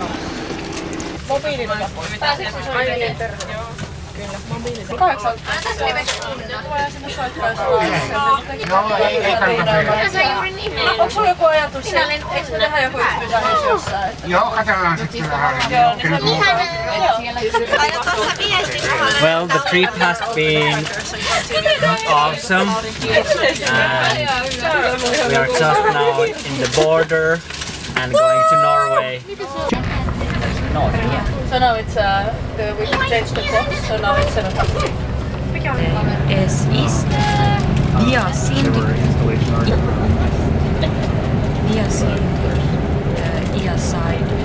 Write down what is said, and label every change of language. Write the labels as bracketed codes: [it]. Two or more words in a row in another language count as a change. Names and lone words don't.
[fi] Mobiililla pääsee siis aina terve. Kyllä, mobiililla. 8. Ei juuri nimeä. Onko sulla joku ajatus? Eikö me tehdä joku yksityisaiheus jossain? Joo, katsellaan sitten vähän. [en] Well, the trip has been awesome, and we are just now in the border and going to Norway. So now it's we changed the clock, so now it's 7 o'clock. [de] Es ist wir sind ihr seid